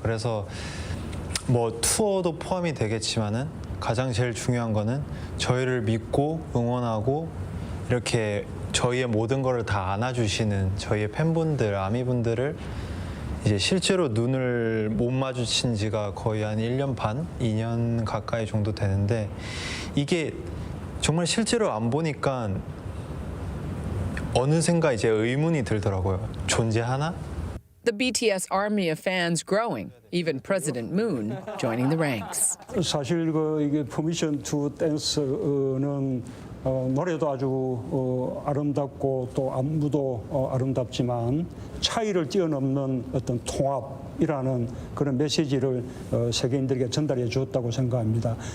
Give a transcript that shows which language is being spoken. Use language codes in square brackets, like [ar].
[ko] 그래서 뭐 투어도 포함이 되겠지만은 가장 제일 중요한 거는 저희를 믿고 응원하고 이렇게 저희의 모든 거를 다 안아주시는 저희의 팬분들, 아미분들을 이제 실제로 눈을 못 마주친 지가 거의 한 1년 반, 2년 가까이 정도 되는데 이게 정말 실제로 안 보니까 어느샌가 이제 의문이 들더라고요. 존재하나? [en] The BTS army of fans growing, even President Moon joining the ranks. [ko] 사실 이게 퍼미션 투 댄스는 노래도 아주 아름답고 또 안무도 아름답지만 차이를 뛰어넘는 어떤 통합이라는 그런 메시지를 세계인들에게 전달해 주었다고 생각합니다.